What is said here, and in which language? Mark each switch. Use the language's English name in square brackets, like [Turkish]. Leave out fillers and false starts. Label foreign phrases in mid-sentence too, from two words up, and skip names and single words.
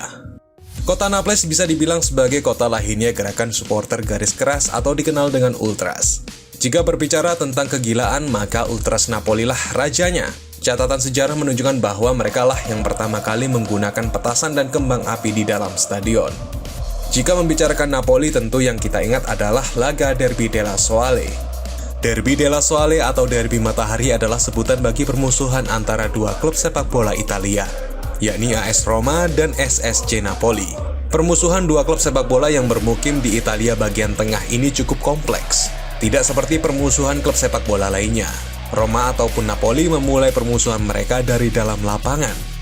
[Indonesian] Kota Naples bisa dibilang sebagai kota lahirnya gerakan supporter garis keras atau dikenal dengan Ultras. Jika berbicara tentang kegilaan, maka Ultras Napoli lah rajanya. Catatan sejarah menunjukkan bahwa mereka lah yang pertama kali menggunakan petasan dan kembang api di dalam stadion. Jika membicarakan Napoli, tentu yang kita ingat adalah laga Derby della Sole. Derby della Sole atau Derby Matahari adalah sebutan bagi permusuhan antara dua klub sepak bola Italia, yakni AS Roma dan SSC Napoli. Permusuhan dua klub sepak bola yang bermukim di Italia bagian tengah ini cukup kompleks. Tidak seperti permusuhan klub sepak bola lainnya. Roma ataupun Napoli memulai permusuhan mereka dari dalam lapangan.